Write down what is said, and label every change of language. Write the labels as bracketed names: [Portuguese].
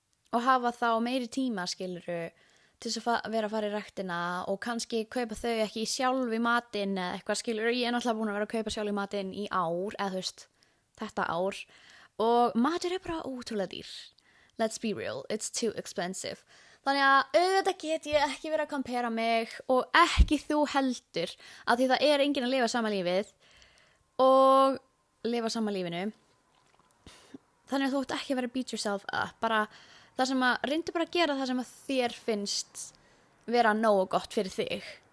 [Icelandic] og hafa þá meiri tíma, skiluru, til þess að vera að fara í ræktina og kannski kaupa þau ekki sjálf í matinn eða eitthvað, skiluru, ég er náttúrulega búin að vera að kaupa sjálf í matinn í ár, eða þú veist, þetta ár, og matur er bara ótrúlega dýr. [English] Let's be real, it's too expensive. [Icelandic] Þannig að auðvitað get ég ekki verið að compara mig og ekki þú heldur, af því það er enginn að lifa sama lífið og lifa sama lífinu. Þannig að þú ert ekki að vera að [English] beat yourself up, [Icelandic] bara það sem að reyndu bara að gera það sem að þér finnst vera nógu gott fyrir þig.